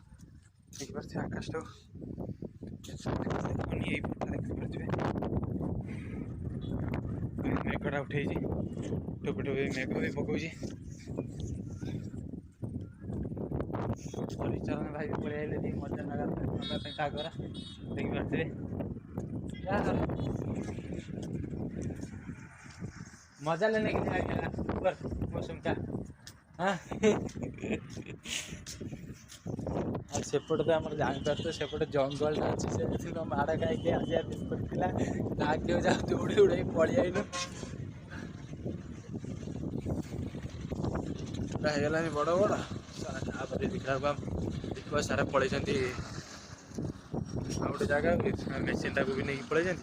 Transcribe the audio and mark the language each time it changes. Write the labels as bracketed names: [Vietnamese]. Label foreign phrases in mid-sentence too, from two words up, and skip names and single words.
[Odia] ଦେଖିପାରୁଥିବେ ଆକାଶଟାକୁ, ଦେଖୁନି ଏଇ ପଟଟା ଦେଖିପାରୁଥିବେ ମେଘଟା ଉଠେଇଛି, ଟୋପେ ଟୋପେ ମେଘ ବି ପକଉଛି। ହରିଚରଣ ଭାଇ ବି ପଳେଇ ଆଇଲେ ଟିକେ ମଜା ନେବା ପାଇଁ ପାଗରା, ଦେଖିପାରୁଥିବେ। [Hindi] मजा लेने के लिए ऊपर मौसम का। [Odia] हाँ ଆଉ ସେପଟେ ତ ଆମର ଜାଣିପାରୁଥିବେ ସେପଟେ ଜଙ୍ଗଲଟା ଅଛି, ସେ ମାଡ଼ ଖାଇକି ଆସିବା ପଡ଼ିଥିଲା, ଆଗେ ଯାଉ ଦୌଡ଼ି ଦୌଡ଼ି ପଳେଇ ଆଇଲୁ। ହେଇଗଲାଣି ବଡ଼ ବଡ଼, ତାପରେ ଦେଖିଲାବେଳକୁ ଦୀପ ସାରା ପଳେଇଛନ୍ତି ଆଉ ଗୋଟେ ଜାଗାକୁ, ମେସିନ୍ଟାକୁ ବି ନେଇକି ପଳେଇଛନ୍ତି।